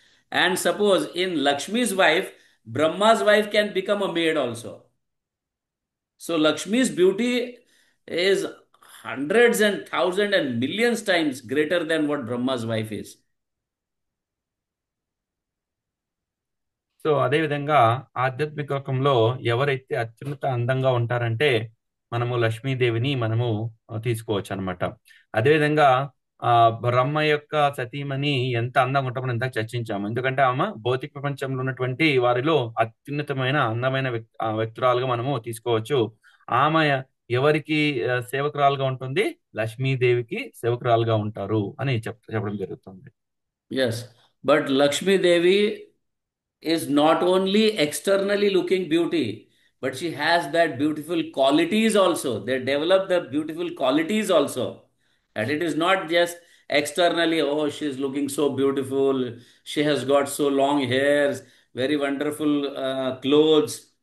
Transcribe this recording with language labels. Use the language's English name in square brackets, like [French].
[English] And suppose in Lakshmi's wife, Brahma's wife can become a maid also. So Lakshmi's beauty is hundreds and thousands and millions times greater than what Brahma's wife is. [Telugu] So అదే విధంగా ఆధ్యాత్మిక లోకంలో ఎవరైతే అత్యున్నత అందంగా ఉంటారంటే మనము లక్ష్మీదేవిని మనము తీసుకోవచ్చు అనమాట. అదేవిధంగా బ్రహ్మ యొక్క సతీమణి ఎంత అందంగా ఉంటామో మనం ఇందాక చర్చించాము. ఎందుకంటే ఆమె భౌతిక ప్రపంచంలో ఉన్నటువంటి వారిలో అత్యున్నతమైన అందమైన వ్యక్తురాలుగా మనము తీసుకోవచ్చు. ఆమె ఎవరికి సేవకురాలుగా ఉంటుంది? లక్ష్మీదేవికి సేవకురాలుగా ఉంటారు అని చెప్పడం జరుగుతుంది. [English] Yes, but Lakshmi Devi is not only externally looking beauty, but she has that beautiful qualities also. They develop the beautiful qualities also. And it is not just externally, oh, she's looking so beautiful, she has got so long hairs, very wonderful clothes.